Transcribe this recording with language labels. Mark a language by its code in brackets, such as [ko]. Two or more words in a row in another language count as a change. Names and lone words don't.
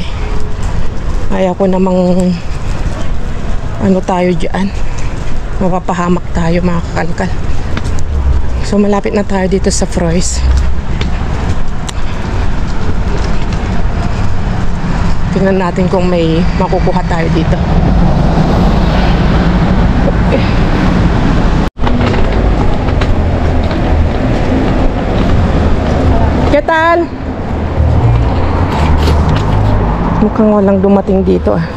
[tl] Ayaw ko namang tayo dyan. Mapapahamak tayo mga kakalkal. So malapit na tayo dito sa Frois. Tingnan natin kung may makukuha tayo dito. [es] Okay. ¿Qué tal? [tl] Mukhang walang dumating dito